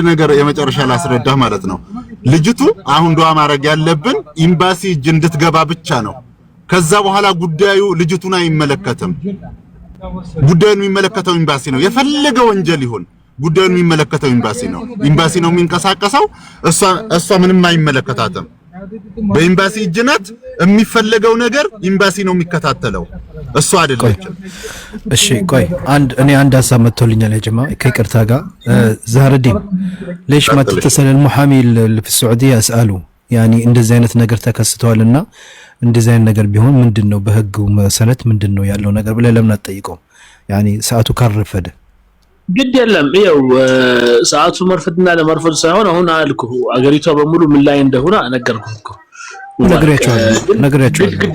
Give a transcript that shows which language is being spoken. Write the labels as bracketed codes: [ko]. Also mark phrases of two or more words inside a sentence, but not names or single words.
[am] ነገር የመጨረሻ ላስረዳ ማለት ነው። ልጅቱ አሁን ዱዓ ማድረግ ያለብን ኤምባሲ እጅ እንድትገባ ብቻ ነው። ከዛ በኋላ ጉዳዩ ልጅቱን አይመለከትም። ጉዳዩን የሚመለከተው ኤምባሲ ነው። የፈለገ ወንጀል ይሁን ጉዳዩን የሚመለከተው ኤምባሲ ነው። ኤምባሲ ነው የሚንቀሳቀሰው። እሷ ምንም አይመለከታትም። በኤምባሲ እጅ ናት። የሚፈለገው ነገር ኤምባሲ ነው የሚከታተለው፣ እሷ አይደለችም። እሺ ቆይ እኔ አንድ ሀሳብ መጥቶልኛል [ar] يا جماعه [am] ከይቅርታ ጋር ዛህር ዲን [ar] ليش ما تتصل المحامي اللي في السعوديه اساله يعني [am] እንደዚህ አይነት ነገር ተከስተዋልና እንደዚህ አይነት ነገር ቢሆን ምንድነው በህጉ መሰረት ምንድነው ያለው ነገር ብለህ ለምን አትጠይቀው? يعني ሰዓቱ ካረፈደ ግድ የለም። ይኸው ሰዓቱ መርፈድና ለመርፈድ ሳይሆን አሁን አልኩ አገሪቷ በሙሉ ምን ላይ እንደሆነ ነገርኩህ እኮ ነግሬያቸዋለሁ። ግድ